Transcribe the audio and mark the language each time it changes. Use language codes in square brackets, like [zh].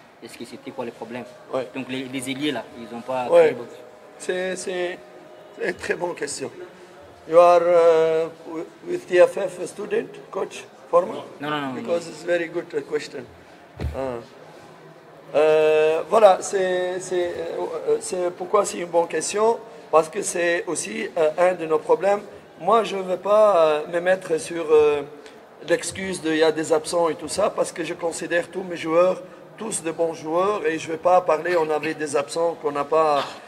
[fr] Est-ce que c'était quoi le problème? Ouais. Donc les ailiers là, ils n'ont pas... Ouais. C'est une très bonne question. [en] You are with TFF student, coach, former? [fr] Non. [en] Because it's very good question. [fr] Voilà, c'est pourquoi c'est une bonne question. Parce que c'est aussi un de nos problèmes. Moi, je ne veux pas me mettre sur l'excuse qu'il y a des absents et tout ça, parce que je considère tous mes joueurs, tous de bons joueurs, et je ne vais pas parler, on avait des absents qu'on n'a pas...